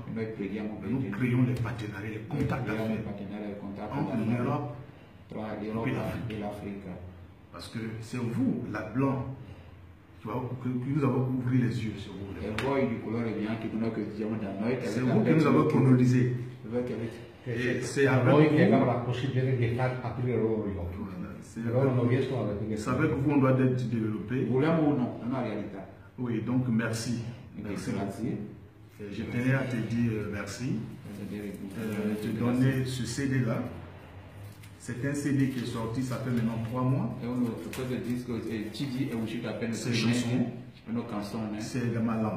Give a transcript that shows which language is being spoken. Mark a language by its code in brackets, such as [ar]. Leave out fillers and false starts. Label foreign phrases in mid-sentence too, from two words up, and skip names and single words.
[fr] Nous créons les partenariats, les contacts d'affaires entre l'Europe et l'Afrique. Parce que c'est vous, la blanc, que nous avons ouvert les yeux sur vous. C'est vous qui nous avons colonisé. E c'est avec vous la possibilité de faire [it] aprir loro gli occhi. Loro non riescono ad aprire. [fr] C'est avec vous on doit être développé. [it] Vogliamo o no, è una realtà. [fr] Oui, donc merci. Merci. Je tenais à te dire merci. Te donner ce CD-là. C'est un CD qui est sorti, ça fait maintenant 3 mois. Ces chansons, c'est de ma langue.